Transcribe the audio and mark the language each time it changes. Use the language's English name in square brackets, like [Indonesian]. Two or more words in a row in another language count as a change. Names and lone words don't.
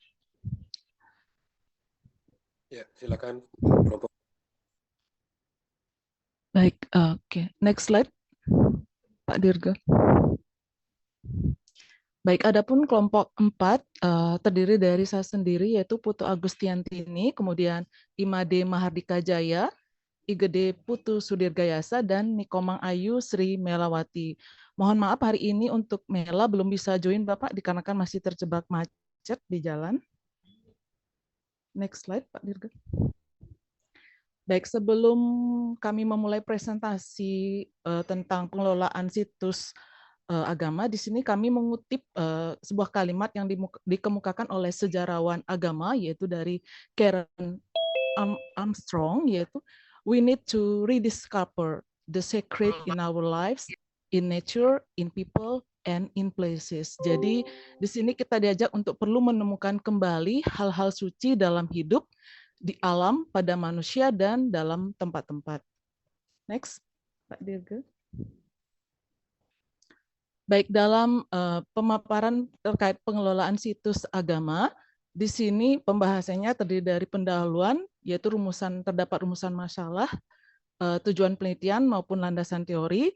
[Indonesian] Ya, silakan kelompok. Baik, oke. [English] Next slide, [Indonesian] Pak Dirga. Baik, adapun kelompok 4 terdiri dari saya sendiri yaitu Putu Agustiantini, kemudian Imade Mahardika Jaya, Igede Putu Sudirgayasa, dan Nikomang Ayu Sri Melawati. Mohon maaf hari ini untuk Mela belum bisa join Bapak dikarenakan masih terjebak macet di jalan. [English] Next slide [Indonesian] Pak Dirga. Baik, sebelum kami memulai presentasi tentang pengelolaan situs agama, di sini kami mengutip sebuah kalimat yang dikemukakan oleh sejarawan agama, yaitu dari Karen Armstrong, yaitu [English] we need to rediscover the sacred in our lives, in nature, in people, and in places. [Indonesian] Jadi di sini kita diajak untuk perlu menemukan kembali hal-hal suci dalam hidup, di alam, pada manusia, dan dalam tempat-tempat. Next, Pak Dirga. Baik, dalam pemaparan terkait pengelolaan situs agama, di sini pembahasannya terdiri dari pendahuluan, yaitu terdapat rumusan masalah, tujuan penelitian maupun landasan teori.